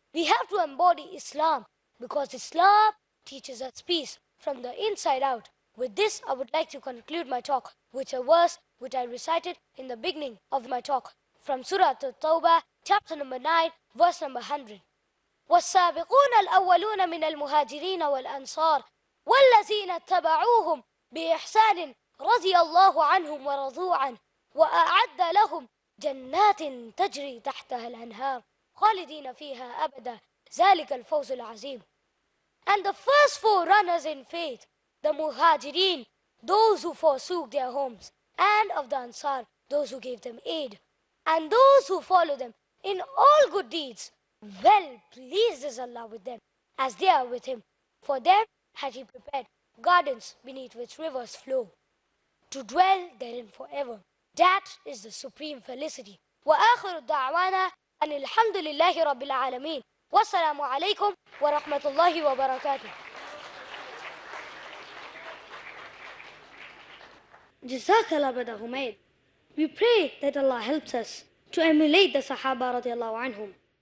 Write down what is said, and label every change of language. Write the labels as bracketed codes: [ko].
[en] We have to embody Islam, because Islam teaches us peace from the inside out. With this, I would like to conclude my talk with a verse which I recited in the beginning of my talk from Surah At-Tawbah, chapter number 9, verse number 100. [ar] والسابقون الأولون من المهاجرين والأنصار والذين اتبعوهم بإحسان رضي الله عنهم ورضوا عنه وأعد لهم جنات تجري تحتها الأنهار خالدين فيها أبدا ذلك الفوز العظيم. [en] And the first four runners in faith, the Muhajirin, those who forsook their homes, and of the Ansar, those who gave them aid, and those who follow them in all good deeds, well pleased is Allah with them, as they are with Him. For them had He prepared gardens beneath which rivers flow, to dwell therein forever. That is the supreme felicity. [ar] وآخر دعوانا أن الحمد لله رب العالمين والسلام عليكم ورحمة الله وبركاته. [en] Jazakallah, Brother Humaid. We pray that Allah helps us to emulate the Sahaba radiallahu anhum